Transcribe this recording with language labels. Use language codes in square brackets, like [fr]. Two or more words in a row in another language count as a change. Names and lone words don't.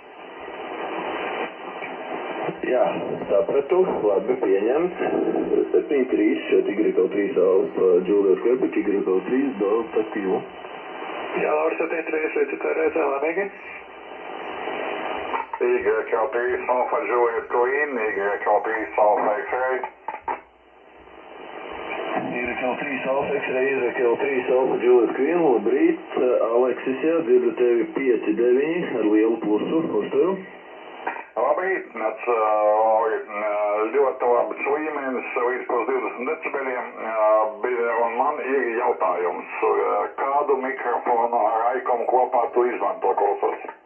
[lv] Jā, sapratu, labi, pieņemts. 7-3, šeit YKL3 Alpha Juliet Quebec, YKL3 Delta Q. Jā, Lauri, 7-3, līdz tā reizē laimīgi. YL3 Alpha Juliet Queen, YL3 Alpha X-Ray. YL3 Alpha X-Ray, YL3 Alpha Juliet Queen, labrīt, Aleksis, jā, dzirdu tevi 5-9 ar lielu plusu, uzturu. Labrīt, ļoti labs līmenis, līdz plus 20 decibeliem, un man ir jautājums, kādu mikrofonu ar Aikomu kopā tu izmanto klausos?